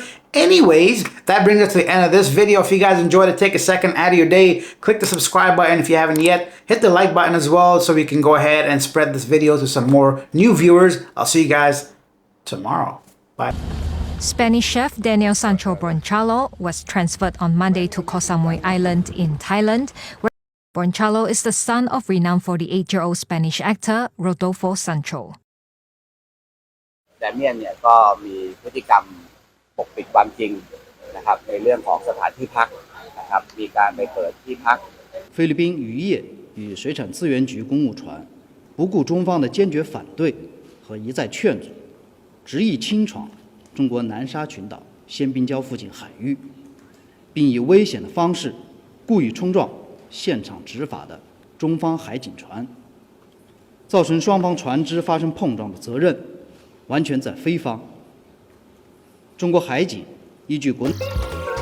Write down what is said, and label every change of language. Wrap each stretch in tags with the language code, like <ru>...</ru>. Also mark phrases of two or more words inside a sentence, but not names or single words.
<en>Anyways, that brings us to the end of this video. If you guys enjoyed it, take a second out of your day, click the subscribe button if you haven't yet, hit the like button as well so we can go ahead and spread this video to some more new viewers. I'll see you guys tomorrow. Bye. Spanish chef Daniel Sancho Bronchalo was transferred on Monday to Koh Samui Island in Thailand, where Bronchalo is the son of renowned 48-year-old Spanish actor Rodolfo Sancho.</en> <th>แต่เมียนเนี่ยก็มีพฤติกรรมปกปิดความจริงนะครับในเรื่องของสถานที่พักนะครับมีการไปเปิดที่พัก</th> <zh>菲律宾渔业与水产资源局公务船不顾中方的坚决反对和一再劝阻，执意侵闯中国南沙群岛仙宾礁附近海域，并以危险的方式故意冲撞现场执法的中方海警船，造成双方船只发生碰撞的责任完全在菲方。中国海警依据国内</zh>